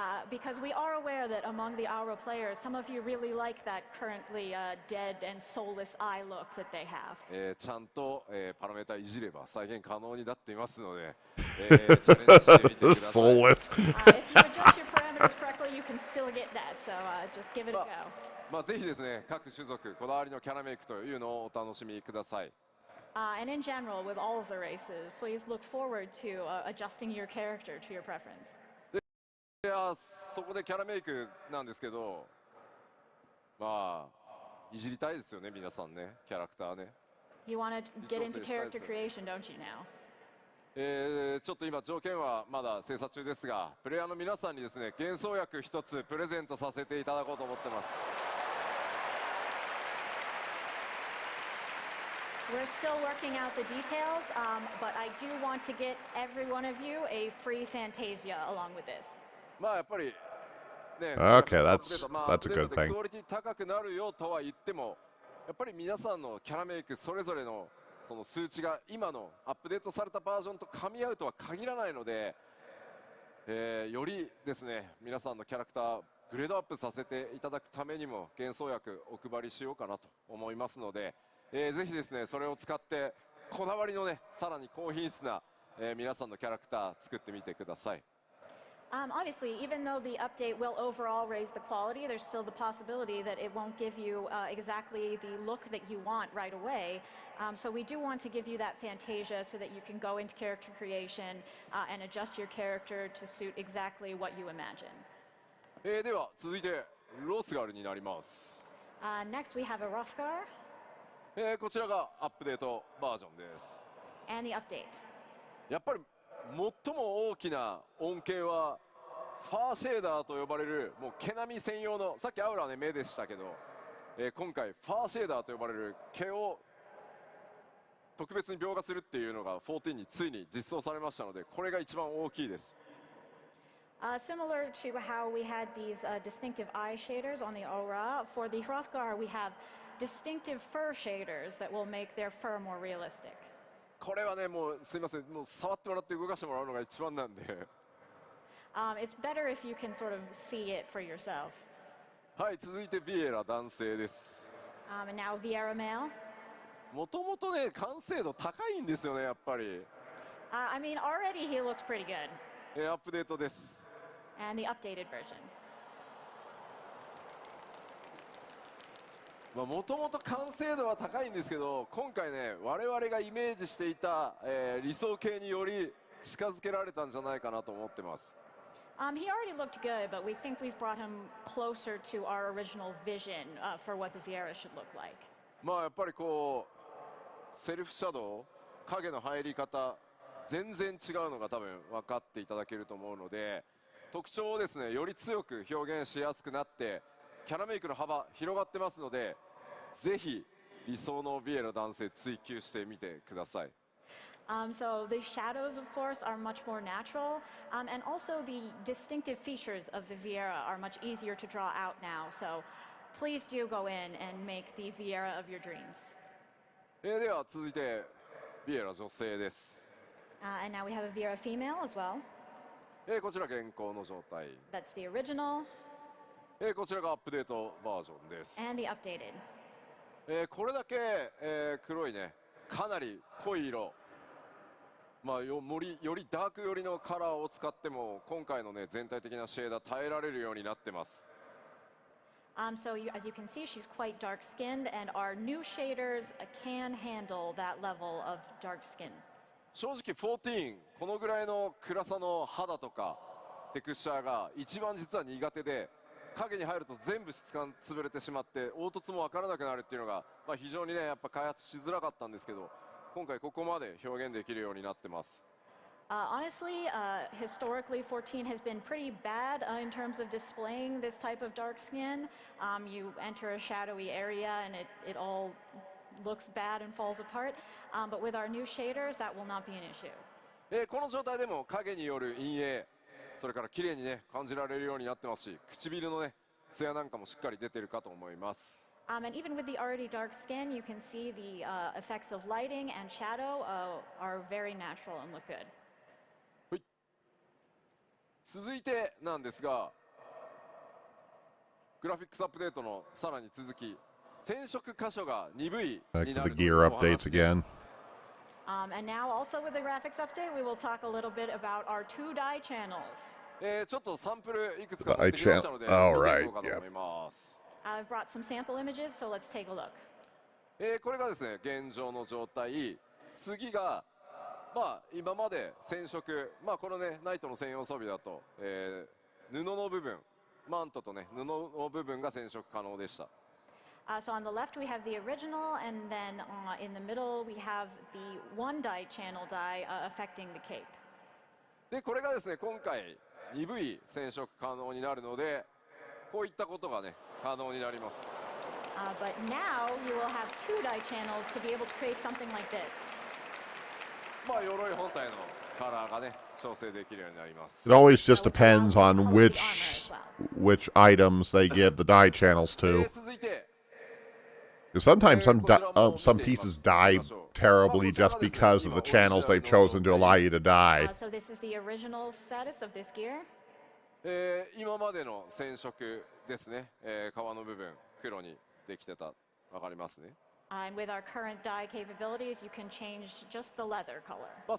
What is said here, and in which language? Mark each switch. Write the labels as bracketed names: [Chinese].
[English] Because we are aware that among the Aura players, some of you really like that currently dead and soulless eye look that they have. [Japanese] ちゃんと、パラメータいじれば再現可能になっていますので、チャレンジしてみてください。 [English] soulless. If you adjust your parameters correctly, you can still get that, so just give it a go. [Japanese] まあぜひですね、各種族こだわりのキャラメイクというのをお楽しみください。 [English] And in general, with all of the races, please look forward to adjusting your character to your preference. [Japanese] いやそこでキャラメイクなんですけど、まあいじりたいですよね、皆さんね、キャラクターね。 [English] You want to get into character creation, don't you now? [Japanese] ちょっと今条件はまだ精査中ですが、プレイヤーの皆さんにですね、幻想薬一つプレゼントさせていただこうと思ってます。 [English] We're still working out the details, but I do want to get every one of you a free Fantasia along with this. [Japanese] まあやっぱりね、アッ [English] that's [Japanese] プデートまあ [English] that's a [Japanese] アップデートで [English] thing. [Japanese] クオリティ高くなるよとは言っても、やっぱり皆さんのキャラメイクそれぞれのその数値が今のアップデートされたバージョンと噛み合うとは限らないので、よりですね、皆さんのキャラクターグレードアップさせていただくためにも幻想薬お配りしようかなと思いますので、ぜひですね、それを使ってこだわりのね、さらに高品質な、皆さんのキャラクター作ってみてください。 [English] Obviously, even though the update will overall raise the quality, there's still the possibility that it won't give you exactly the look that you want right away. So we do want to give you that Fantasia so that you can go into character creation and adjust your character to suit exactly what you imagine. [Japanese] では続いてロスガルになります。 [English] Next, we have a Rothgar [Japanese] こちらがアップデートバージョンです。 [English] and the update. [Japanese] やっぱり最も大きな恩恵はファーシェーダーと呼ばれるもう毛並み専用の、さっきアウラはね目でしたけど、今回ファーシェーダーと呼ばれる毛を特別に描画するっていうのが14についに実装されましたので、これが一番大きいです。 [English] Similar to how we had these distinctive eye shaders on the Aura, for the Hrothgar we have distinctive fur shaders that will make their fur more realistic. [Japanese] これはね、もうすいません、もう触ってもらって動かしてもらうのが一番なんで。 [English] It's better if you can sort of see it for yourself. [Japanese] はい、続いてビエラ男性です。 [English] And now Vieira male. [Japanese] もともとね、完成度高いんですよね、やっぱり。 [English] I mean, already he looks pretty good. [Japanese] アップデートです。 [English] And the updated version. [Japanese] もともと完成度は高いんですけど、今回ね、我々がイメージしていた、理想形により近づけられたんじゃないかなと思ってます。 [English] He already looked good, but we think we've brought him closer to our original vision for what the Vieira should look like. [Japanese] まあやっぱりこうセルフシャドウ、影の入り方全然違うのが多分分かっていただけると思うので、特徴をですねより強く表現しやすくなってキャラメイクの幅広がってますので、ぜひ理想のビエラ男性追求してみてください。 [English] So the shadows, of course, are much more natural, and also the distinctive features of the Vieira are much easier to draw out now. So please do go in and make the Vieira of your dreams. [Japanese] では続いてビエラ女性です。 [English] And now we have a Vieira female as well. [Japanese] こちら現行の状態。 [English] That's the original [Japanese] こちらがアップデートバージョンです。 [English] and the updated. [Japanese] これだけ、黒いね、かなり濃い色、まあ、よりダーク寄りのカラーを使っても今回のね全体的なシェーダー耐えられるようになってます。 [English] So as you can see, she's quite dark-skinned, and our new shaders can handle that level of dark skin. [Japanese] 正直14このぐらいの暗さの肌とかテクスチャーが一番実は苦手で、影に入ると全部質感潰れてしまって凹凸も分からなくなるっていうのが、非常にねやっぱ開発しづらかったんですけど、今回ここまで表現できるようになってます。 [English] Honestly, historically, 14 has been pretty bad in terms of displaying this type of dark skin. You enter a shadowy area and it all looks bad and falls apart. But with our new shaders, that will not be an issue. [Japanese] この状態でも影による陰影、それから綺麗にね感じられるようになってますし、唇のね艶なんかもしっかり出てるかと思います。 [English] And even with the already dark skin, you can see the effects of lighting and shadow are very natural and look good. [Japanese] 続いてなんですが、グラフィックスアップデートのさらに続き、染色箇所が鈍いになる [English] the gear updates again. And now also with the graphics update, we will talk a little bit about our 2 dye channels. [Japanese] ちょっとサンプルいくつか持ってきましたので、見ていこうかと思います。 [English] I've brought some sample images, so let's take a look. [Japanese] これがですね、現状の状態。次が今まで染色、このねナイトの専用装備だと、布の部分、マントとね布の部分が染色可能でした。 [English] So on the left we have the original, and then in the middle we have the 1 dye channel dye affecting the cape. [Japanese] でこれがですね今回鈍い染色可能になるので、こういったことがね可能になります。 [English] But now you will have 2 dye channels to be able to create something like this. [Japanese] 鎧本体のカラーがね調整できるようになります。 [English] It always just depends on which items they give the dye channels to. [Japanese] 続いて [English] Because sometimes some pieces dye terribly just because of the channels they've chosen to allow you to dye. So this is the original status of this gear. [Japanese] 今までの染色ですね、皮の部分黒にできてた、わかりますね。 [English] And with our current dye capabilities, you can change just the leather color.